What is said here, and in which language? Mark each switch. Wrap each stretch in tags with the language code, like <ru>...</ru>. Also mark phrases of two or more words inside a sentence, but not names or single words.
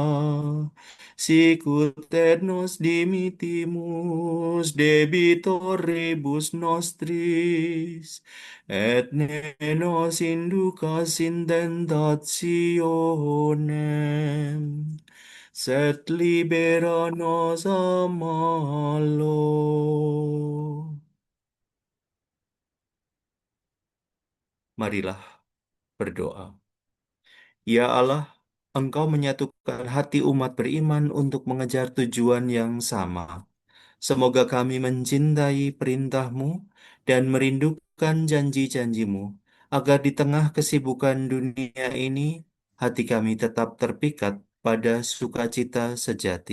<la>sicut et nos dimittimus debitoribus nostris, et ne nos inducas in tentationem, sed libera nos a malo.</la> <id>Marilah berdoa. Ya Allah, Engkau menyatukan hati umat beriman untuk mengejar tujuan yang sama. Semoga kami mencintai perintah-Mu dan merindukan janji-janji-Mu, agar di tengah kesibukan dunia ini, hati kami tetap terpikat pada sukacita sejati.</id>